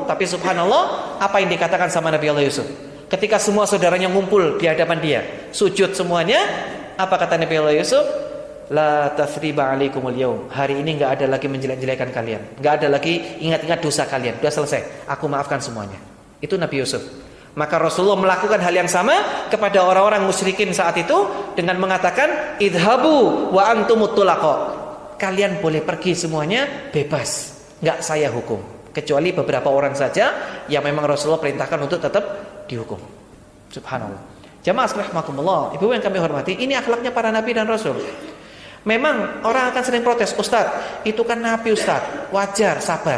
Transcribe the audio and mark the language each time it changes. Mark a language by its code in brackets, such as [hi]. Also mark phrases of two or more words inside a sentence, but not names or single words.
[id] Tapi subhanallah, apa yang dikatakan sama Nabi Allah Yusuf? Ketika semua saudaranya ngumpul di hadapan dia, sujud semuanya, apa kata Nabi Allah Yusuf? [ar] لا تثريب عليكم اليوم. [id] Hari ini enggak ada lagi menjelek-jelekan kalian. Enggak ada lagi ingat-ingat dosa kalian. Sudah selesai. Aku maafkan semuanya. Itu Nabi Yusuf. Maka Rasulullah melakukan hal yang sama kepada orang-orang musyrikin saat itu dengan mengatakan, [ar] "اذهبوا وأنتم الطلقاء." [id] Kalian boleh pergi semuanya, bebas. Enggak saya hukum. Kecuali beberapa orang saja yang memang Rasulullah perintahkan untuk tetap dihukum. Subhanallah. Jamaah rahimakumullah, ibu yang kami hormati, ini akhlaknya para nabi dan rasul. Memang orang akan sering protes, "Ustadz, itu kan nabi Ustadz, wajar, sabar."